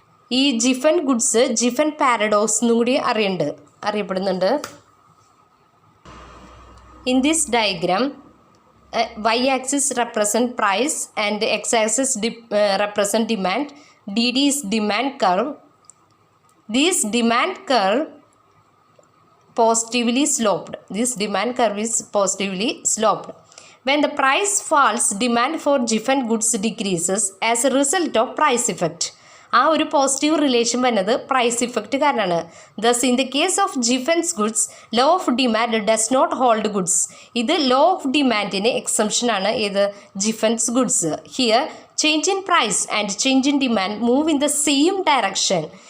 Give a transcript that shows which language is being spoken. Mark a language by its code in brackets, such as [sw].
[ml] ഈ ജിഫൻ goods ജിഫൻ paradox എന്നും കൂടി അറിയപ്പെടുന്നുണ്ട്. [en] In this diagram Y axis represent price and X axis represent demand. DD is demand curve. This demand curve positively sloped. This demand curve is positively sloped. When the price falls, demand for Giffen goods decreases as a result of price effect. [ml] ആ ഒരു positive relation വരുന്നത് price effect കാരണമാണ്. [en] Thus in the case of Giffens goods law of demand does not hold goods. [ml] ഇത് law of ഡിമാൻഡിന് എക്സംഷനാണ്. ഏത് ജിഫൻസ് goods. [en] Here change in price and change in demand move in the same direction.